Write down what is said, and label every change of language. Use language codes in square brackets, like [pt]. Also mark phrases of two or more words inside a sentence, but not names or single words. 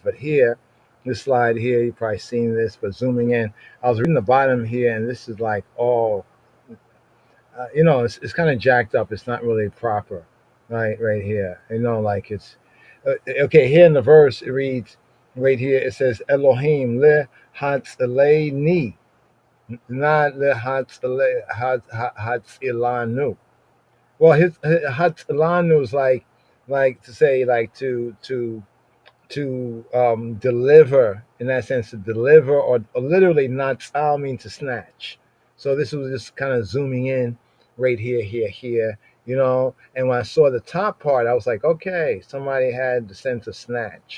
[en] But here, this slide here, you probably seen this, but zooming in, I was reading the bottom here, and this is like all it's kind of jacked up. It's not really proper, right here. Like it's okay. Here in the verse, it reads right here. It says [he] אלוהים להצילני, [en] not [he] להצילנו. [en] Well, his hatzilanu is like to say like to deliver, in that sense, to deliver, or literally natsal means to snatch. So this was just kind of zooming in right here, and when I saw the top part, I was like, okay, somebody had the sense of snatch.